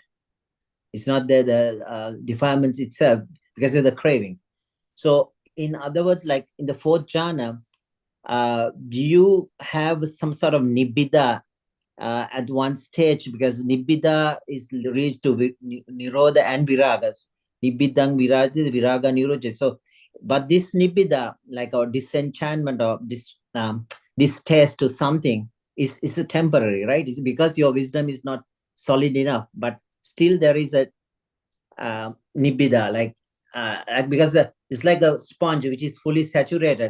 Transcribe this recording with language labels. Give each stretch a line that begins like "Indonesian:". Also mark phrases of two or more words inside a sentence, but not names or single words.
English: It's not the defilements itself, because of the craving. So in other words, like in the fourth jhana, do you have some sort of nibbida at one stage? Because nibbida is reached to nirodha and viragas.
Pali: Nibbidang viraja, viraga nirodha.
English: So, but this nibbida, like our disenchantment or distaste to something, is a temporary, right? It's because your wisdom is not solid enough, but still there is a nibbida, because it's like a sponge which is fully saturated.